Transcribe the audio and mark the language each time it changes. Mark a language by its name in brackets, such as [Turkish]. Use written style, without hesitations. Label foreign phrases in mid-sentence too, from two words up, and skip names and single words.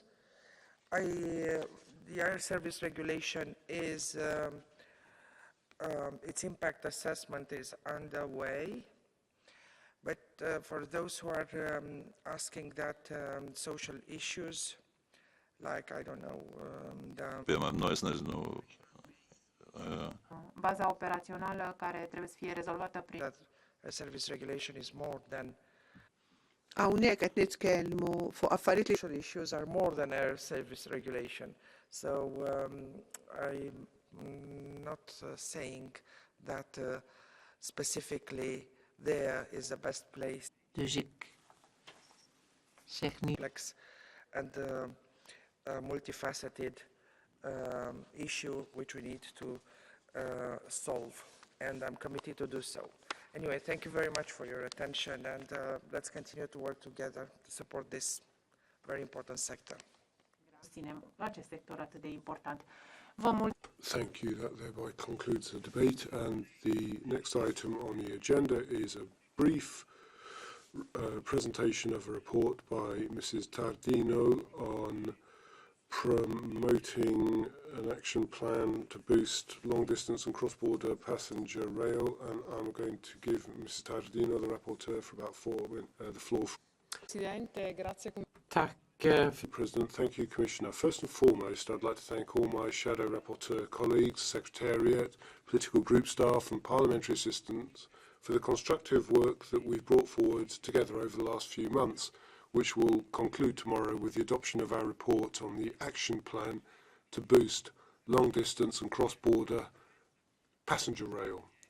[English] The air service regulation is, its impact assessment is underway. But for those who are asking that social issues, like, I don't know, [Romanian] Baza operațională care trebuie să fie rezolvată prin [English] that a service regulation is more than [Maltese] hawnhekk qed nitkellmu fuq affarijiet li [English] social issues are more than air service regulation. So I'm not saying that specifically there is the best place. Complex and multifaceted issue which we need to solve, and I'm committed to do so. Anyway, thank you very much for your attention, and let's continue to work together to support this very important sector. [Romanian] acest sector atât de important. [English] Thank you. That thereby concludes the debate, and the next item on the agenda is a brief presentation of a report by Mrs. Tardino on promoting an action plan to boost long-distance and cross-border passenger rail, and I'm going to give Mrs. Tardino, the rapporteur, for about the floor. [Italian] Presidente, grazie. [English] President, thank you, Commissioner. First and foremost, I'd like to thank all my shadow rapporteur colleagues, Secretariat, political group staff and parliamentary assistants for the constructive work that we've brought forward together over the last few months, which will conclude tomorrow with the adoption of our report on the action plan to boost long-distance and cross-border passenger rail.